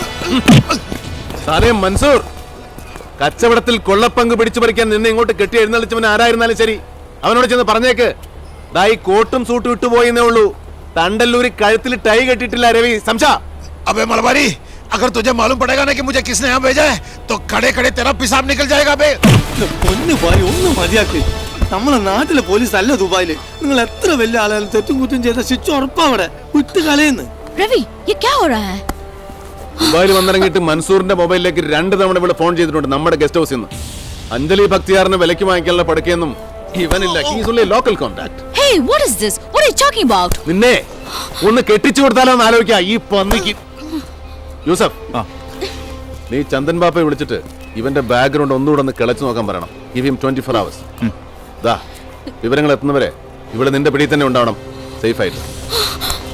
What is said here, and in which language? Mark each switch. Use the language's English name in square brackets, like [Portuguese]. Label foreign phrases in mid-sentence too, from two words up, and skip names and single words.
[Malayalam] സാലേ മൻസൂർ, കച്ചവടത്തിൽ കൊള്ളപ്പങ്ക് പിടിച്ചു പറിക്കാൻ നിന്നെ ഇങ്ങോട്ട് കെട്ടി എഴുന്നള്ളിച്ചവൻ ആരായിരുന്നാലും ശരി, അവനോട് ചെന്ന് പറഞ്ഞേക്ക്, ദാ ഈ കോട്ടും സൂട്ടും ഇട്ടുപോയെന്നേ ഉള്ളൂ, തണ്ടല്ലൂരി കഴുത്തിൽ ടൈ കെട്ടിട്ടില്ല രവി. സംശാ [Hindi] अबे मलबारी, अगर तुझे मालूम पड़ेगा ना कि मुझे किसने यहाँ भेजा है तो खड़े खड़े तेरा पेशाब निकल जाएगा बे। [Malayalam] പൊന്നു ഭാര്യ ഒന്ന് മതിയാക്ക്. നമ്മളെ നാട്ടിലെ പോലീസ് അല്ല ദുബായില്. നിങ്ങൾ എത്ര വലിയ ആളായാലും തെറ്റും കുറ്റം ചെയ്ത ശിക്ഷ ഉറപ്പാ അവിടെ. വിട്ട് കളയുന്നു. [Hindi] रवि ये क्या हो रहा है? [Malayalam] ദുബായിൽ വന്നിറങ്ങിയിട്ട് മൻസൂറിന്റെ മൊബൈലിലേക്ക് 2 തവണ ഇവിടെ ഫോൺ ചെയ്തിട്ടുണ്ട് നമ്മുടെ ഗസ്റ്റ് ഹൗസിൽ നിന്ന്. അഞ്ജലി ഭക്തിയാറിന് വിലയ്ക്ക് വാങ്ങിക്കാനുള്ള പടക്കൊന്നും ഇവനില്ല. [English] He's only local contact. Hey, what is this? What are you talking about? [Malayalam] നിന്നെ ഒന്ന് കെട്ടിച്ചു കൊടുത്താലോ എന്ന് ആലോചിക്കാ ഈ പന്നിക്ക്. യൂസഫ്, നീ ചന്ദൻ ബാപ്പയെ വിളിച്ചിട്ട് ഇവന്റെ ബാക്ക്ഗ്രൗണ്ട് ഒന്നുകൂടെ ഒന്ന് കിളച്ചു നോക്കാൻ പറയണം. [English] Give him 24 hours. [Malayalam] ദാ വിവരങ്ങൾ എത്തുന്നവരെ ഇവിടെ നിന്റെ പിടിയിൽ തന്നെ ഉണ്ടാവണം, സേഫ് ആയിട്ട്.